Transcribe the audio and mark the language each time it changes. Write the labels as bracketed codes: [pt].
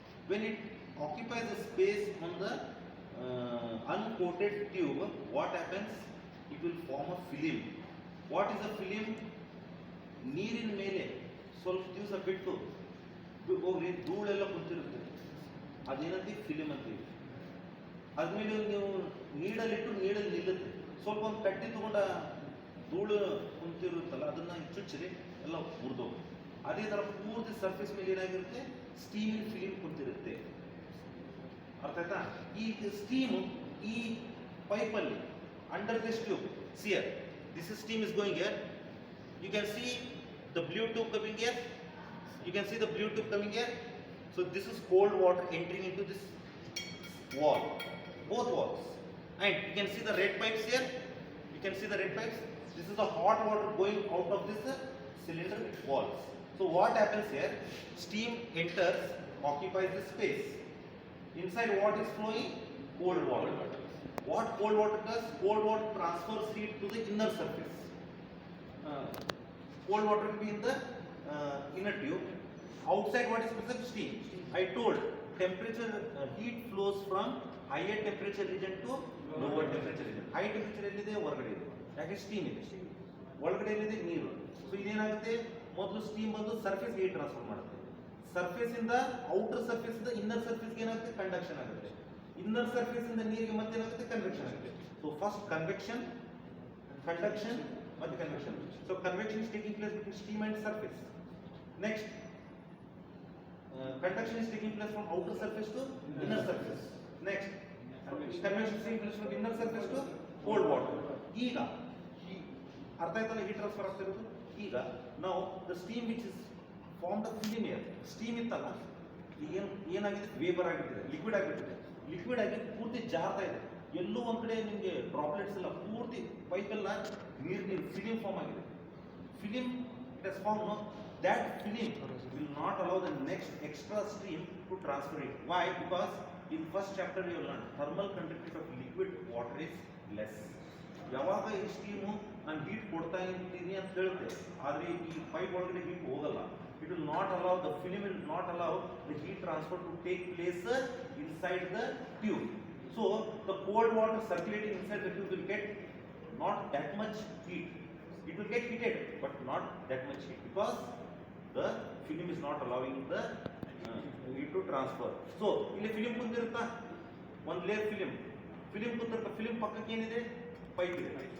[en] When it occupies a space on the uncoated tube, what happens? It will form a film. What is a film? [kn] ನೀರಿನ ಮೇಲೆ ಸ್ವಲ್ಪ ದಿವಸ ಬಿಟ್ಟು ಹೋಗ್ರಿ ಧೂಳೆಲ್ಲ ಕುಂತಿರುತ್ತೆ, ಅದೇನಂತೀವಿ film ಅಂತೀವಿ. ಅದ್ಮೇಲೆ ನೀವು ನೀಡಲ್ಲಿಟ್ಟು ನೀಡಲ್ಲಿ ನಿಲ್ಲುತ್ತೆ. ಸ್ವಲ್ಪ ಒಂದು ಕಟ್ಟಿ ತಗೊಂಡ ಧೂಳು ಕುಂತಿರುತ್ತಲ್ಲ, ಅದನ್ನ ಚುಚ್ಚಿರಿ ಎಲ್ಲ ಮುರಿದೋಗುತ್ತೆ. ಅದೇ ಥರ ಪೂರ್ತಿ ಸರ್ಫೇಸ್ ಮೇಲೆ ಏನಾಗಿರುತ್ತೆ? ಸ್ಟೀಮಿನ ಫಿಲಿಮ್ ಕುಂತಿರುತ್ತೆ. ಅರ್ಥ ಆಯ್ತಾ? ಈ ಸ್ಟೀಮ್ ಈ ಪೈಪಲ್ಲಿ [en] Under this tube, see here this steam is going here. You can see the blue tube coming here. You can see the blue tube coming here. So this is cold water entering into this wall, both walls. And you can see the red pipes here. You can see the red pipes. This is the hot water going out of this cylinder walls. So what happens here? Steam enters, occupies the space. Inside what is flowing? Cold water. What cold water does? Cold water transfers heat to the inner surface. Cold water will be in the inner tube. Outside what is present? Steam. I told temperature heat flows from higher temperature region to lower temperature region. High temperature ಎಲ್ಲಿದೆ? [kn] ಹೊರಗಡೆ ಇದೆ. ಯಾಕೆ? Steam ಇದೆ. ಒಳಗಡೆ ಎಲ್ಲಿದೆ? ನೀರು. So ಇದೇನಾಗುತ್ತೆ? ಮೊದಲು steam ಬಂದು ಸರ್ಫೇಸ್ ಹೀಟ್ ಟ್ರಾನ್ಸ್ಫರ್ ಮಾಡುತ್ತೆ. ಸರ್ಫೇಸ್ ಇಂದ ಔಟರ್ ಸರ್ಫೇಸ್ ಇಂದ ಇನ್ನರ್ ಸರ್ಫೇಸ್ ಏನಾಗುತ್ತೆ? ಕಂಡಕ್ಷನ್ ಆಗುತ್ತೆ. ಇನ್ನರ್ ಸರ್ಫೇಸ್ ಇಂದ ನೀರಿಗೆ ಮತ್ತೆ ಏನಾಗುತ್ತೆ? ಕನ್ವೆಕ್ಷನ್ ಆಗುತ್ತೆ. [en] So first convection, conduction and convection. So convection is taking place between steam and surface. Next, conduction is taking place from outer surface to inner surface. Next, convection steam flows from inner surface to cold water. [kn] ಈಗ ಅರ್ಥ ಆಯ್ತಲ್ಲ heat transfer ಆಗ್ತಿರೋದು. ಈಗ ನಾವು [en] the steam which is form the film air, [kn] steam ಇತ್ತಲ್ಲ ಏನಾಗಿದೆ, vapour ಆಗಿಬಿಟ್ಟಿದೆ, liquid ಆಗಿಬಿಟ್ಟಿದೆ. ಲಿಕ್ವಿಡ್ ಆಗಿ ಪೂರ್ತಿ ಜಾರ್ತಾ ಇದೆ. ಎಲ್ಲೂ ಒಂದು ಕಡೆ ನಿಮಗೆ ಡ್ರಾಪ್ಲೆಟ್ಸ್ ಎಲ್ಲ, ಪೂರ್ತಿ ಪೈಪೆಲ್ಲ ನೀರು ಫಿಲಿಮ್ ಫಾರ್ಮ್ ಆಗಿದೆ. [en] Film it has form, that film will not allow the next extra stream to transfer it. Why? Because in first chapter you learned thermal conductivity of liquid water is less. [kn] ಯಾವಾಗ ಈ steam ನಾನು heat ಕೊಡ್ತಾ ಇದ್ದೀನಿ ಅಂತ ಹೇಳುತ್ತೆ, ಆದರೆ ಈ pipe ಒಳಗಡೆ ಹೀಟ್ ಹೋಗಲ್ಲ. [en] It will not allow, the film will not allow the heat transfer to take place inside the tube. So the cold water circulating inside the tube will get not that much heat. It will get heated but not that much heat because the film is not allowing the heat to transfer. [kn] So ಇಲ್ಲಿ film ಕುಂತಿರುತ್ತಾ, ಒಂದು layer film ಕುಂತಿರುತ್ತಾ, film ಪಕ್ಕಕ್ಕೆ ಏನಿದೆ, pipe ಇದೆ.